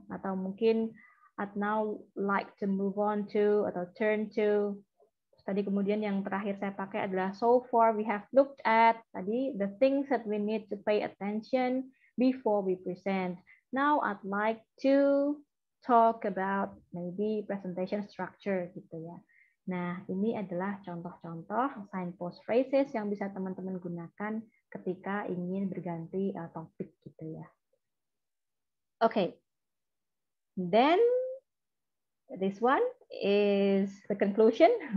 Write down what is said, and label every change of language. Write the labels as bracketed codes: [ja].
[id] Atau mungkin [en] I'd now like to move on to atau turn to. [id] Tadi kemudian yang terakhir saya pakai adalah [en] so far we have looked at tadi the things that we need to pay attention before we present. Now I'd like to talk about maybe presentation structure [id] gitu ya. Nah, ini adalah contoh-contoh signpost phrases yang bisa teman-teman gunakan ketika ingin berganti topik gitu ya. [en] Okay. Then this one is the conclusion.